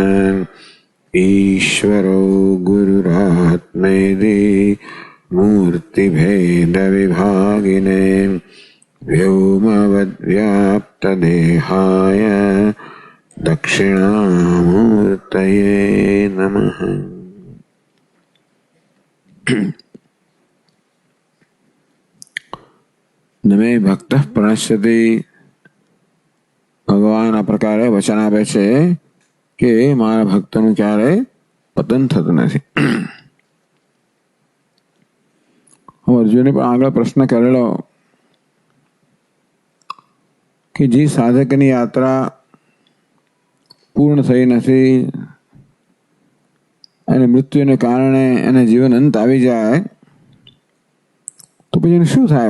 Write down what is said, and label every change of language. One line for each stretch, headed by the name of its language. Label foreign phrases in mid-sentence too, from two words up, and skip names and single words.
Sanskrit: ईश्वरो गुरुरात्मेति मूर्तिभेदविभागिने व्योमवद्व्याप्तदेहाय दक्षिणामूर्तये नमः। नमे भक्तः प्रणश्यति।
Gujarati: भगवान આ પ્રકારે વચન આપે છે કે મારા ભક્તનું ક્યારે પતન થતું નથી. અર્જુને પણ આગળ પ્રશ્ન કરેલો કે જે સાધકની યાત્રા પૂર્ણ થઈ નથી અને મૃત્યુને કારણે એને જીવન અંત આવી જાય તો પછી એને શું થાય?